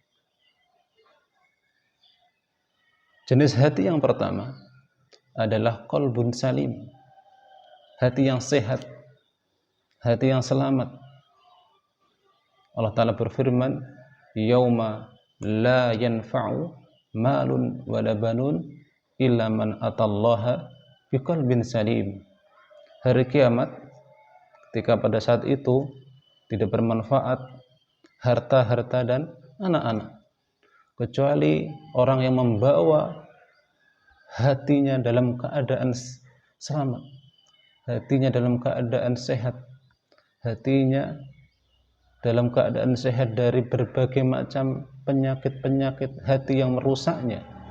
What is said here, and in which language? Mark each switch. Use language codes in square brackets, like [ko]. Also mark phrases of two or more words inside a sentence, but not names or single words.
[id] Jenis hati yang pertama adalah [ar] قلب سليم, [id] hati yang sehat, hati yang selamat. [ar] Allah Ta'ala berfirman, يوم لا ينفع مال ولا بنون إلا من أتى الله بقلب سليم. [id] Hari kiamat, ketika pada saat itu tidak bermanfaat harta-harta dan anak-anak, kecuali orang yang membawa hatinya dalam keadaan selamat, hatinya dalam keadaan sehat, hatinya dalam keadaan sehat dari berbagai macam penyakit-penyakit hati yang merusaknya.